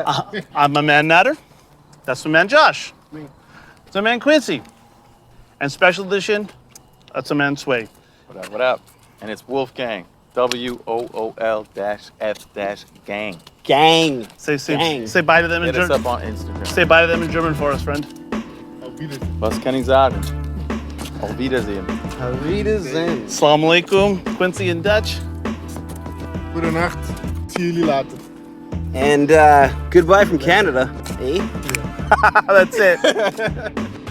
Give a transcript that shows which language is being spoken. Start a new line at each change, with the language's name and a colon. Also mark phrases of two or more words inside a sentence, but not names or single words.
English: I'm my man Nader. That's my man Josh. It's my man Quincy. And special edition, that's my man Sway. What up, what up? And it's Wolfgang. WOOL-F-gang. Gang. Say bye to them in Hit us German. up on Instagram. Say bye to them in German for us, friend.
German: Was kann ich sagen? Auf Wiedersehen. Auf Wiedersehen.
Arabic: السلام عليكم,
English: Quincy in Dutch.
Dutch: Goedenacht. Zie jullie later.
English: And goodbye from Canada, eh? That's it.